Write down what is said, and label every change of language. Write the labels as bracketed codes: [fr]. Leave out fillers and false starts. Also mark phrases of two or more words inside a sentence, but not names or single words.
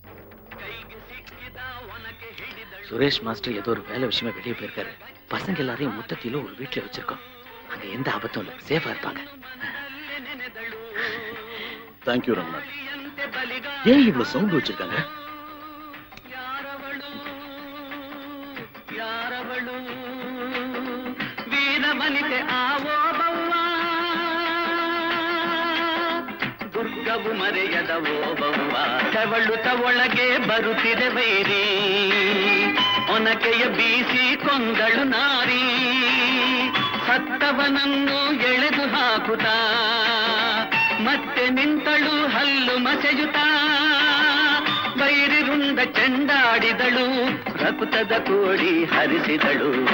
[ta] சுரேஷ் மாஸ்டர் ஏதோ ஒரு வேலை விஷயமா வெளியே போயிருக்காரு. பசங்க எல்லாரையும் மொத்தத்தில ஒரு வீட்டுல வச்சிருக்கோம். அங்க எந்த ஆபத்தும் இல்ல, சேஃபா இருப்பாங்க. தேங்க்யூ ரமணா. ஏன் இவ்வளவு சவுண்ட் வச்சிருக்காங்க? [kn] ವೀರವನಿತೆ ಆವೋ ಬವ್ವ ದುರ್ಗವು ಮರೆಯದವೋ ಬವ್ವ ತೆವಳುತ್ತ ಒಳಗೆ ಬರುತ್ತಿದೆ ವೈರಿ ಒನಕೆಯ ಬೀಸಿ ಕೊಂದಳು ನಾರಿ ಸತ್ತವನನ್ನು ಎಳೆದು ಹಾಕುತ್ತಾ ಮತ್ತೆ ನಿಂತಳು ಹಲ್ಲು ಮಸೆಯುತ್ತಾ ವೈರಿ ರುಂಡ ಚೆಂಡಾಡಿದಳು ರಕುತದ ಕೋಡಿ ಹರಿಸಿದಳು